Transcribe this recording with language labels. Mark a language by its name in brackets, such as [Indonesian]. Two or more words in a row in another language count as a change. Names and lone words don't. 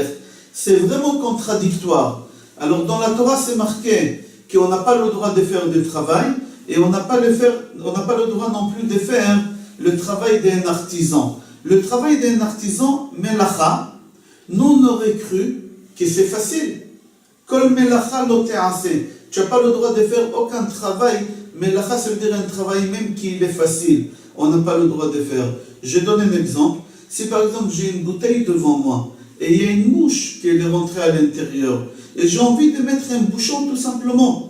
[French] C'est vraiment contradictoire. Alors dans la Torah c'est marqué qu'on n'a pas le droit de faire du travail et on n'a pas le droit non plus de faire le travail d'un artisan. Le travail d'un artisan, melacha, nous on aurait cru que c'est facile. [Hebrew] כל מלאכה לא תעשה. [French] Tu n'as pas le droit de faire aucun travail. Melacha, ça veut dire un travail même qui est facile. On n'a pas le droit de faire. Je donne un exemple. Si par exemple j'ai une bouteille devant moi et il y a une mouche qui est rentrée à l'intérieur et j'ai envie de mettre un bouchon tout simplement.